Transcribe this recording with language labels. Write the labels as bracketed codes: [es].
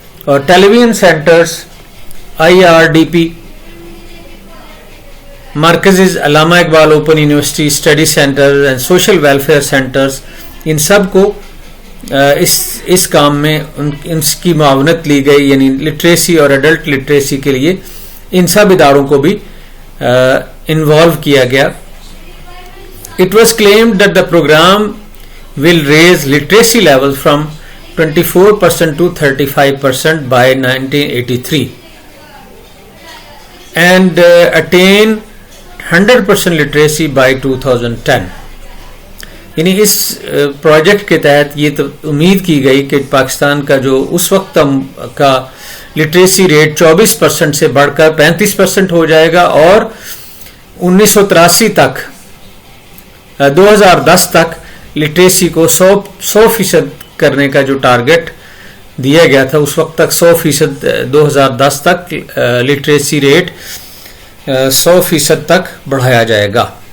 [ur] اور ٹیلی vision centres, IRDP مرکز علامہ Iqbal open university study centre and social welfare centres, ان سب کو اس کام میں ان کی معاونت لی گئی, یعنی لٹریسی اور ایڈلٹ لٹریسی کے لیے ان سب اداروں کو بھی انوالو کیا گیا. [en] It was claimed that the program will raise literacy level from 24% to 35% by 1983 and attain 100% literacy by 2010. [ur] یعنی اس پروجیکٹ کے تحت یہ امید کی گئی کہ پاکستان کا جو اس وقت کا لٹریسی ریٹ 24% سے بڑھ کر 35% ہو جائے گا, اور 1983 تک 2010 تک لٹریسی کو 100% کرنے کا جو ٹارگٹ دیا گیا تھا, اس وقت تک 100% 2010 تک لٹریسی ریٹ 100% تک بڑھایا جائے گا.